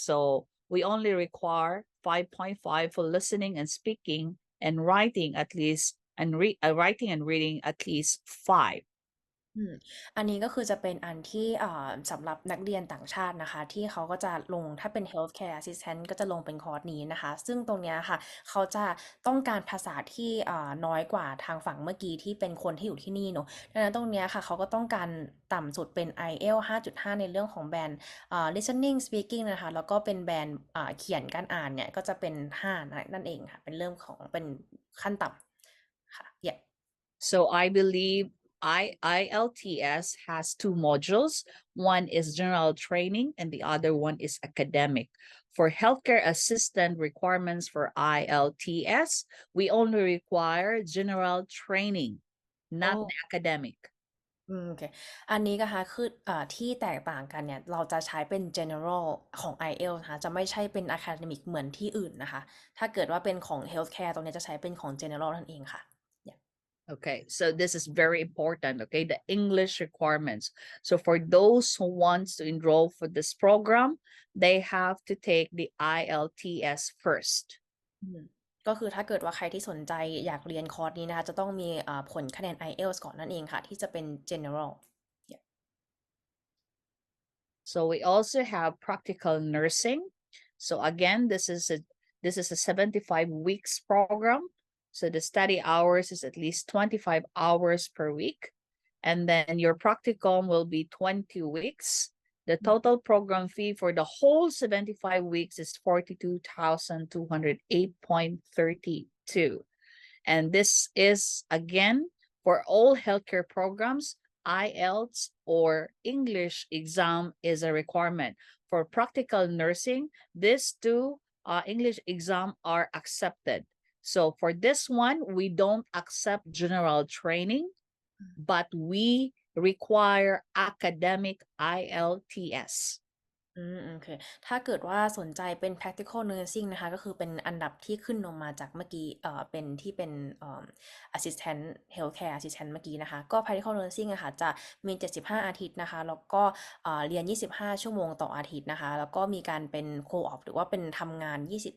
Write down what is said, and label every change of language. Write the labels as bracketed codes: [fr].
[en] So we only require 5.5 for listening and speaking, and writing at least, and writing and reading at least 5. [th] อันนี้ก็คือจะเป็นอันที่สำหรับนักเรียนต่างชาตินะคะที่เขาก็จะลงถ้าเป็น healthcare assistant ก็จะลงเป็นคอร์สนี้นะคะซึ่งตรงเนี้ยค่ะเขาจะต้องการภาษาที่น้อยกว่าทางฝั่งเมื่อกี้ที่เป็นคนที่อยู่ที่นี่เนอะดังนั้นตรงเนี้ยค่ะเขาก็ต้องการต่ำสุดเป็น IELTS 5.5 ในเรื่องของแบนlistening speaking นะคะแล้วก็เป็นแบนเขียนการอ่านเนี่ยก็จะเป็น5นั่นเองค่ะเป็นเรื่องของเป็นขั้นต่ำค่ะ [en] yeah So I believe IELTS has 2 modules. One is general training and the other one is academic. For healthcare assistant requirements for IELTS, we only require general training, not the academic. [th] โอเคอันนี้นะคะคือที่แตกต่างกันเนี่ยเราจะใช้เป็น general ของ IELTS นะคะจะไม่ใช่เป็น academic เหมือนที่อื่นนะคะถ้าเกิดว่าเป็นของ healthcare ตรงนี้จะใช้เป็นของ general นั่นเองค่ะ [en] Okay, so this is very important, okay, the English requirements. So for those who wants to enroll for this program, they have to take the IELTS first. [th] ก็คือถ้าเกิดว่าใครที่สนใจอยากเรียนคอร์สนี้นะคะจะต้องมีผลคะแนน IELTS ก่อนนั่นเองค่ะที่จะเป็น general. [en] So we also have practical nursing. So again, this is a 75 weeks program. So the study hours is at least 25 hours per week. And then your practicum will be 20 weeks. The total program fee for the whole 75 weeks is 42,208.32. And this is, again, for all healthcare programs, IELTS or English exam is a requirement. For practical nursing, these 2 English exam are accepted. So for this one, we don't accept general training, but we require academic IELTS. [th] โอเคถ้าเกิดว่าสนใจเป็น practical nursing นะคะก็คือเป็นอันดับที่ขึ้นลงมาจากเมื่อกี้เป็นที่เป็นassistant healthcare assistant เมื่อกี้นะคะก็ practical nursing อะค่ะจะมี75อาทิตย์นะคะแล้วก็เรียน25ชั่วโมงต่ออาทิตย์นะคะแล้วก็มีการเป็น co-op หรือว่าเป็นทำงาน20